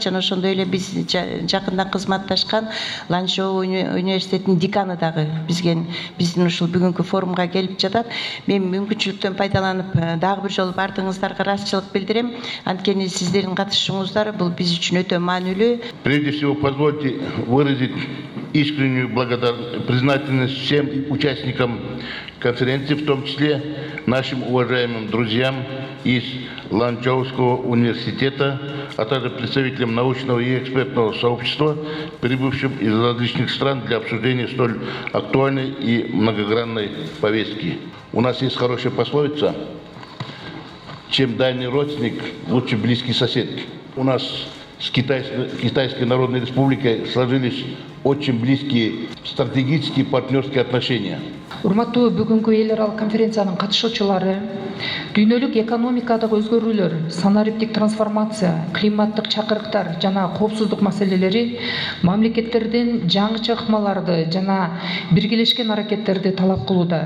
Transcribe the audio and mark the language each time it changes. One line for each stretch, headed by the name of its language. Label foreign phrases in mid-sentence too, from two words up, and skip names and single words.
Kyrgyz: Жана ошондой эле биз жакындан кызматташкан Ланчжоу университетинин деканы дагы биздин ушул бүгүнкү форумга келип жатат. Мен мүмкүнчүлүктөн пайдаланып дагы бир жолу бардыгыңыздарга ыраазычылык билдирем. Анткени сиздердин катышуңуздар бул биз үчүн өтө маанилүү.
Russian: Прежде всего, позвольте выразить искреннюю признательность всем участникам конференции, в том числе нашим уважаемым друзьям из Ланчжоуского университета, а также представителям научного и экспертного сообщества, прибывшим из различных стран для обсуждения столь актуальной и многогранной повестки. У нас есть хорошая пословица: чем дальний родственник, лучше близкий сосед. У нас с Китайской Народной Республикой сложились очень близкие стратегические партнерские отношения.
Kyrgyz: Урматтуу бүгүнкү эл аралык конференциянын катышуучулары, дүйнөлүк экономикадагы өзгөрүүлөр, санариптик трансформация, климаттык чакырыктар жана коопсуздук маселелери мамлекеттердин жаңыча ыкмаларды жана биргелешкен аракеттерди талап кылууда.